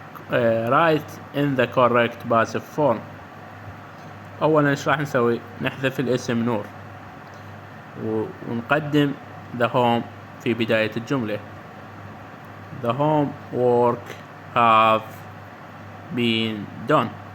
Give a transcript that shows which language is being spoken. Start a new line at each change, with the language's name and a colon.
English: Write in the correct passive form.
Arabic: أولا إيش راح نسوي؟ نحذف الاسم نور ونقدم
English: the home
Arabic: في بداية الجملة.
English: The homework have been done.